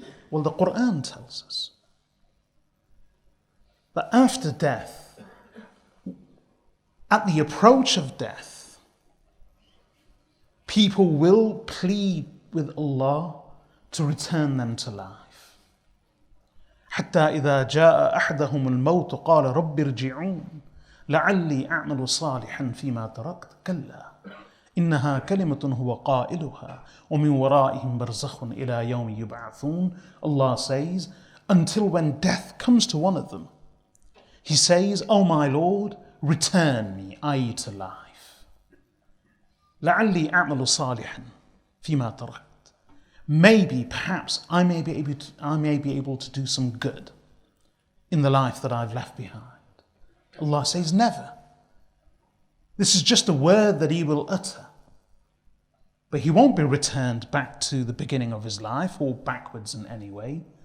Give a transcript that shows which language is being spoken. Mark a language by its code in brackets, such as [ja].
[en] Well, the Quran tells us that after death, at the approach of death, people will plead with Allah to return them to life. [ar] حتى إذا جاء أحدهم الموت قال رب ارجعون لعلي أعمل صالحا فيما تركت كلا إنها كلمة هو قائلها ومن ورائهم برزخ إلى يوم يبعثون. [en] Allah says, until when death comes to one of them, he says, "O my Lord, return me, i.e. to life. [ar] لعلي أعمل صالحا فيما تركت. [en] Maybe, perhaps, I may be able to do some good in the life that I've left behind." Allah says, never. This is just a word that he will utter. But he won't be returned back to the beginning of his life or backwards in any way.